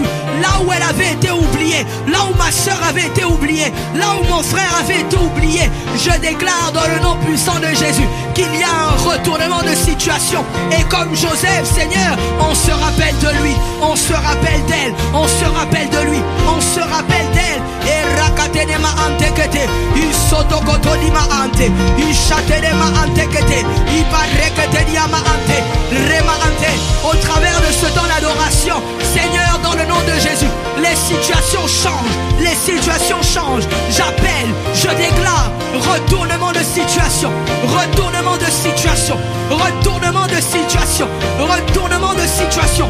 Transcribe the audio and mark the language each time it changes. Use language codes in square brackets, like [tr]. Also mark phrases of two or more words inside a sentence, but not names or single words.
[fr] Là où elle avait été oubliée, là où ma soeur avait été oubliée, là où mon frère avait été oublié, je déclare dans le nom puissant de Jésus qu'il y a un retournement de situation. Et comme Joseph, Seigneur, on se rappelle de lui, on se rappelle d'elle, on se rappelle de lui, on se rappelle d'elle. Et rakatenema antekete, isotokotolima ante, ishatenema antekete, ipareketediama ante, rema ante. Au travers de ce temps d'adoration, Seigneur, dans le nom de Jésus, les situations changent, les situations changent. J'appelle, je déclare, retournement de situation, retournement de situation, retournement de situation, retournement de situation.